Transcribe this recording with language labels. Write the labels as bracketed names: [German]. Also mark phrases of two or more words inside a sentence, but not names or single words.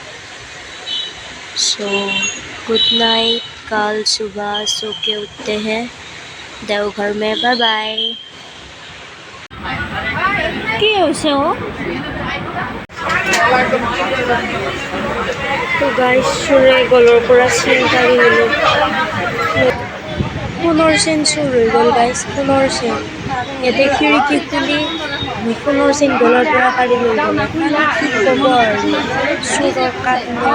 [Hindi] सो [English] good night [Hindi] कल सुबह सो के उठते हैं देवघर में [English] bye bye [Assamese] কি হৈছে ও তো গাইস সুৰে গলৰ পৰা চেন কাঢ়ি নিলো পুনৰ চেন চুৰ হৈ গ'ল গাইস পুনৰ চেন ইয়াতে খিৰিকী খুলি পুনৰ চেন গলৰ পৰা কাঢ়ি লৈ গ'ল কি ক'ব আৰু চুৰৰ কাণ্ড